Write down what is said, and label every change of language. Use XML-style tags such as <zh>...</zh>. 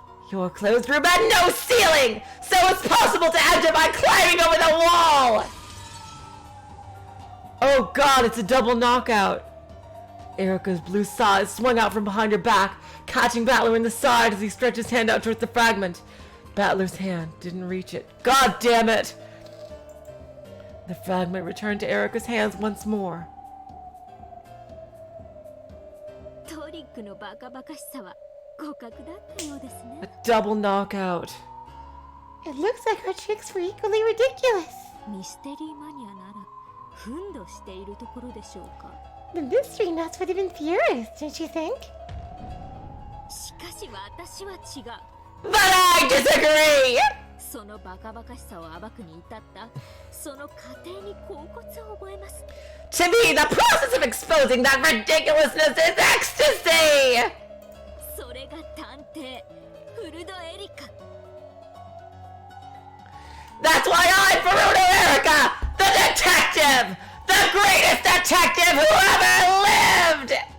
<en>Your closed room had no ceiling, so it's possible to enter by climbing over the wall! Oh god, it's a double knockout. Erika's blue side swung out from behind her back, catching Battler in the side as he stretched his hand out towards the fragment. Battler's hand didn't reach it. God damn it! The fragment returned to Erika's hands once more.</en> <ja>トリックのバカバカしさは互角だったようですね。</ja> <en>A double knockout. It looks like our tricks were equally ridiculous.</en> <ja>ミステリーマニアなら憤怒しているところでしょうか。</ja> <en>The mystery nuts would have been furious, don't you think?</en> <ja>しかし私は違う。</ja> <en>But I disagree!</en> <ja>そのバカバカしさを暴くに至ったその過程に恍惚を覚えます。</ja> <en>To me, the process of exposing that ridiculousness is ecstasy!</en> <ja>それが探偵フルドエリカ。</ja> <en>That's why I'm Furuno Erika, the detective! The greatest detective who ever lived!</en>